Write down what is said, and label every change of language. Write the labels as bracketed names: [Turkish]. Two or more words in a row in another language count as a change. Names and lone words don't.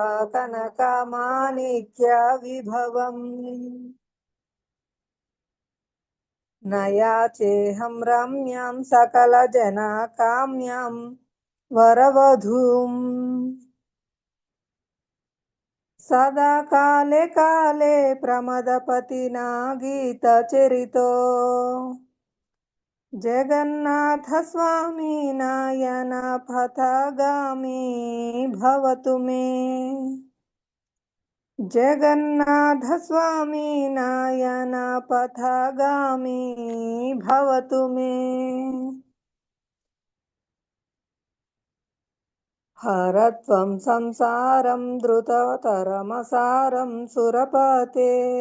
[Sanskrit] कनकमाणिक्यविभवम् न याचेऽहं रम्यां सकलजनकाम्यां वरवधूम् सदा काले काले प्रमदपतिना गीतचरितो जगन्नाथ स्वामी नायन पथगामी भवतु मे। జగన్నాథ స్వామి నాయన పథగామి భవతు మే. హరత్వం సంసారం ధృతతరమసారం సురపతే.